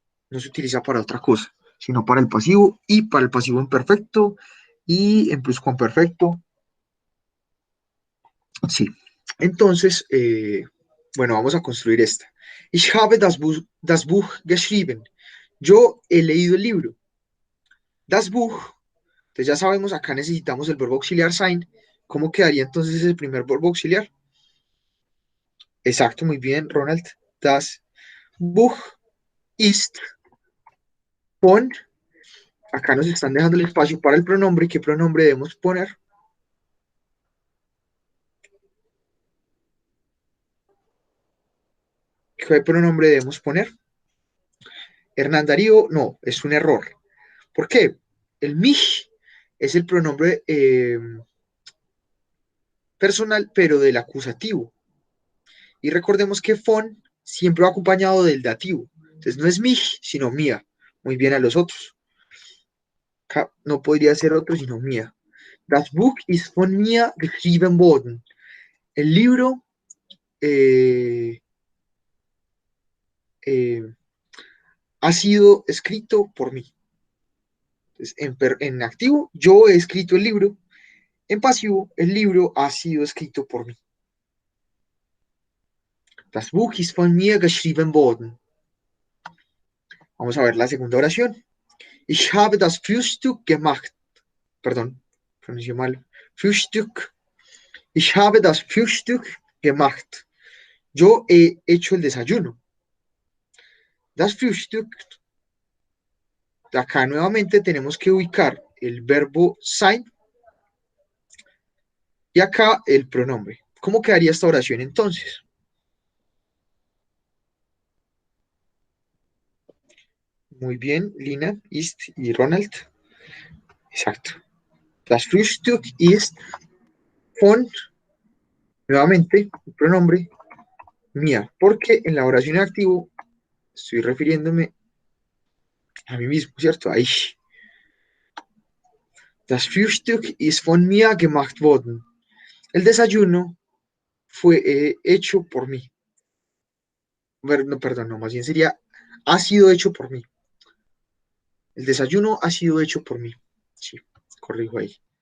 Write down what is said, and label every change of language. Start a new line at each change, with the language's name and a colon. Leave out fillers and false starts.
Spanish: No se utiliza para otra cosa, sino para el pasivo y para el pasivo imperfecto y en pluscuamperfecto. Sí. Entonces, bueno, vamos a construir esta.
German: Ich habe das Buch geschrieben.
Spanish: Yo he leído el libro.
German: Das Buch.
Spanish: Entonces ya sabemos, acá necesitamos el verbo auxiliar sein. ¿Cómo quedaría entonces el primer verbo auxiliar? Exacto, muy bien, Ronald.
German: Das Buch ist von.
Spanish: Acá nos están dejando el espacio para el pronombre. ¿Qué pronombre debemos poner? ¿Qué pronombre debemos poner? Hernán Darío, no, es un error. ¿Por qué? El mich es el pronombre personal, pero del acusativo. Y recordemos que von siempre va acompañado del dativo. Entonces no es mich, sino mía. Muy bien a los otros. Acá no podría ser otro, sino mía.
German: Das Buch ist von mir geschrieben worden.
Spanish: El libro eh, ha sido escrito por mí. Entonces, en activo, yo he escrito el libro. En pasivo, el libro ha sido escrito por mí.
German: Das Buch ist von mir geschrieben worden.
Spanish: Vamos a ver la segunda oración.
German: Ich habe das Frühstück gemacht.
Spanish: Perdón, pronuncié mal.
German: Frühstück. Ich habe das Frühstück gemacht.
Spanish: Yo he hecho el desayuno.
German: Das Frühstück.
Spanish: Acá nuevamente tenemos que ubicar el verbo sein y acá el pronombre. ¿Cómo quedaría esta oración entonces? Muy bien, Lina, Ist y Ronald. Exacto.
German: Das Frühstück ist von,
Spanish: nuevamente, el pronombre mía, porque en la oración en activo estoy refiriéndome a mí mismo, ¿cierto? Ahí.
German: Das Frühstück ist von mir gemacht worden.
Spanish: El desayuno fue hecho por mí. No, perdón, no, más bien sería, ha sido hecho por mí. El desayuno ha sido hecho por mí. Sí, corrijo ahí.